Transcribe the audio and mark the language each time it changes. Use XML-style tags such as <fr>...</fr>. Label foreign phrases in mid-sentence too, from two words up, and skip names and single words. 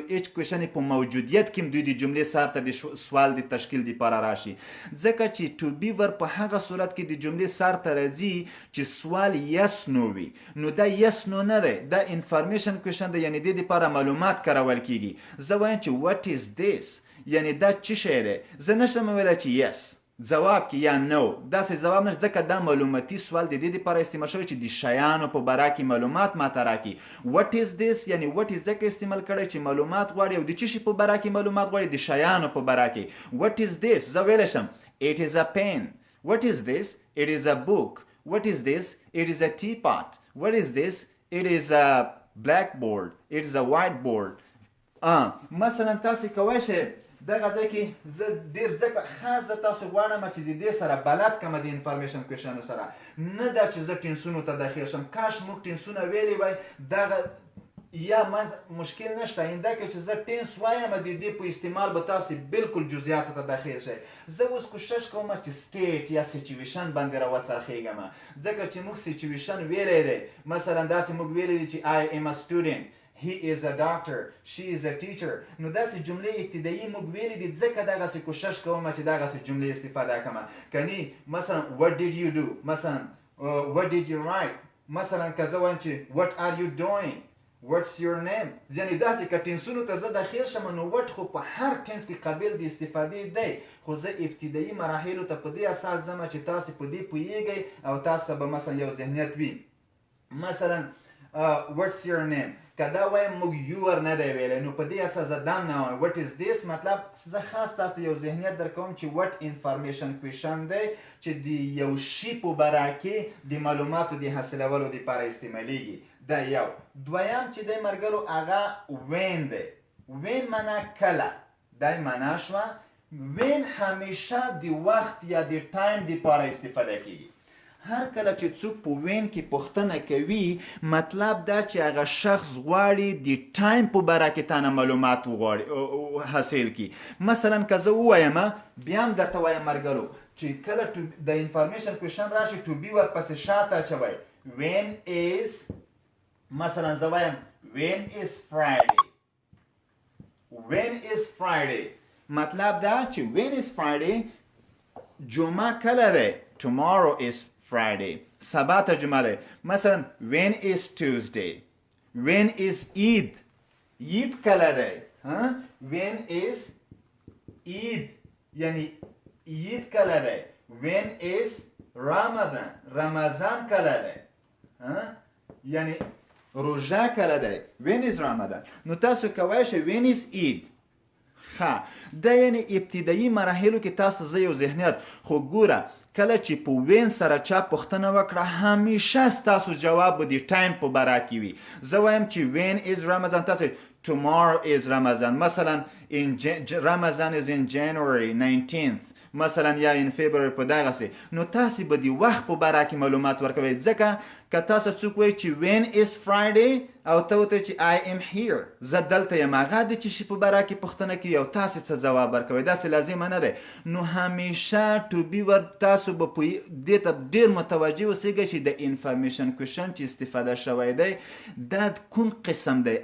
<en>Wh question</en> <ps>په موجودیت کې دوی د جملې سر ته د سوال د تشکیل دپاره راشي ځکه چې</ps> <en>to be verb</en> <ps>په هغه صورت کې د جملې سر ته راځي چې سوال</ps> <en>yes no</en> <ps>وي نو دا</ps> <en>yes no</en> <ps>نه دی دا</ps> <en>information question</en> <ps>دی یعنی دې دپاره معلومات کارول کیږي زه وایم چې</ps> <en>what is this</en> <ps>یعنی دا څه شی دی زه نشم ویلی چې یس جواب کې یا نو داسې جواب نشته ځکه دا معلوماتي سوال د دې دپاره استعمال شوی چې د شیانو په باره کې معلومات ماته راکړي</ps> <en>what is this</en> <ps>یعنی</ps> <en>what is</en> <ps>ځکه استعمال کړی چې معلومات غواړي او د څه شي په باره کې معلومات غواړي د شیانو په باره کې</ps> <en>what is this</en> <ps>زه ویلی شم</ps> <en>it is a pen what is this it is a book what is this it is a teapot what is this it is a blackboard it is a whiteboard</en> <ps>مثلا تاسو کولی شئ دغه ځای کې زه ډېر ځکه خاص زه تاسو غواړم چې د دې سره بلد کړم د</ps> <en>information questions</en> <ps>سره، نه دا چې زه ټینسونو ته داخل شم. کاش موږ ټینسونه ویلي وای، دغه یا مشکل نشته. اینده که چې زه ټینس وایم د دې په استعمال به تاسو بالکل جزئیاتو ته داخل شئ. زه اوس کوشش کوم چې سټیټ یا سچویشن باندې راوڅرخېږم، ځکه چې موږ سچویشن ویلی دی. مثلا داسې موږ ویلی دی چې</ps> <en>I am a student, he is a doctor, she is a teacher.</en> <ps>نو داسې جملې ابتدایي موږ ویلي دي، ځکه دغسې کوشش کوم چې دغسې جملې استفاده کړم. کنی مثلا</ps> <en>what did you do،</en> <ps>مثلا</ps> <en>what did you write،</en> <ps>مثلا که زه وایم چې</ps> <en>what are you doing، what's your name.</en> <ps>یعنی داسې که ټینسونو ته زه داخل شم نو وټ خو په هر ټینس کې قابل د استفادې دی، خو زه ابتدایي مراحلو ته په دې اساس ځم چې تاسې په دې پوهیږئ او تاسو به مثلا یو ذهنیت وي. مثلا</ps> <en>what's your name،</en> <ps>که دا وایم موږ یور نه دی ویلی، نو په دې اساس زه دام نه وایم</ps> <en>what is this.</en> <ps>مطلب زه خاص تاسو ته یو ذهنیت درکوم چې what</ps> <en>information question</en> <ps>دی چې د یو شي په باره کې د معلوماتو د حاصلولو دپاره استعمالیږي. دا یو. دویم چې دی ملګرو هغه وین دی. وین معنا کله، دا معنا شوه. وین همیشه د وخت یا د ټایم دپاره استفاده کیږي. هر کله چې څوک په وین کې پوښتنه کوي، مطلب دا چې هغه شخص غواړي د ټایم په باره کې تانه معلومات وغواړي حاصل کړي. مثلا که زه ووایم، بیا هم درته وایم ملګرو چې کله د</ps> <en>information question</en> <ps>راشي</ps> <en>to be</en> <ps>ورپسې شاته اچوئ.</ps> <en>when is,</en> <ps>مثلا زه وایم</ps> <en>when is Friday، when is Friday،</en> <ps>مطلب دا چې</ps> <en>when is Friday</en> <ps>جمعه کله دی،</ps> <en>tomorrow is Friday،</en> <ps>سبا ته جمعه دی.</ps> <en>مثلا when is Tuesday، when is Eid،</en> <ps>عید کله دی،</ps> <en>when is Eid</en> <ps>یعنی عید کله دی.</ps> <en>when is Ramadan،</en> <ps>رمضان کله دی، یعنی روژه کله دی.</ps> <en>when is Ramadan.</en> <ps>نو تاسو کولی شئ</ps> <en>when is Eid.</en> <ps>ښه، دا یعنی ابتدایي مراحلو کې تاسو زه یو ذهنیت. خو ګوره کله چې په وین سره چا پوښتنه وکړه، همیشه ستاسو جواب به د ټایم په باره کې وي. زه وایم چې</ps> <en>when is Ramadan،</en> <ps>تاسو</ps> <en>tomorrow is Ramadan. مثلا Ramadan is in January 19th،</en> <ps>مثلا یا</ps> <en>in February</en> <ps>په دغسې. نو تاسې به د وخت په باره کې معلومات ورکوئ. ځکه که تاسو څوک وایي چې</ps> <en>when is Friday</en> <ps>او ته ورته چې</ps> <en>I am here،</en> <ps>زه دلته یم، هغه د چې شي په باره کې پوښتنه کوي او تاسې څه ځواب ورکوئ، داسې لازمه نه دی. نو همیشه</ps> <en>to be verb</en> <ps>تاسو به دې ته ډېر متوجه اوسئ چې د</ps> <en>information question</en> <ps>چې استفاده شوی دی دا کوم قسم دی.</ps>